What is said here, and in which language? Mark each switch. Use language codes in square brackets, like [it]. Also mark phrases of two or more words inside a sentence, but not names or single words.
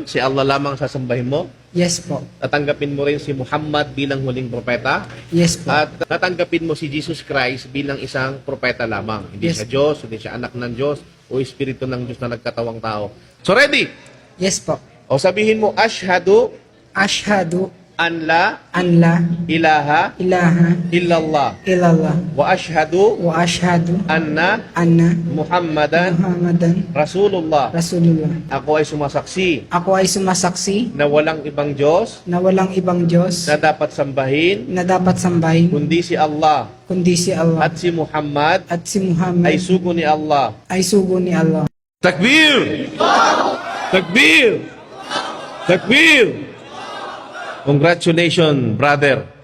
[tl] Si Allah lamang sasambahin mo? Yes po. Tatanggapin mo rin si Muhammad bilang huling propeta? Yes po. At tatanggapin mo si Jesus Christ bilang isang propeta lamang. Hindi Yes. siya Diyos, hindi siya anak ng Diyos, o Espiritu ng Diyos na nagkatawang tao. [en] So ready? [tl] Yes po. O sabihin mo, [ar] Ashhadu Ashhadu أن لا أن لا ilaha ilaha illallah illallah وأشهد وأشهد anna anna Muhammadan Muhammadan Rasulullah. Rasulullah. [tl] Ako ay sumasaksi Ako ay sumasaksi na walang ibang Diyos na walang ibang Diyos na dapat sambahin na dapat sambahin kundi si Allah, kundi si Allah, at si Muhammad at si Muhammad ay sugo ni Allah. ay sugo ni Allah. Takbir! Takbir! Takbir! [en] Congratulations, brother.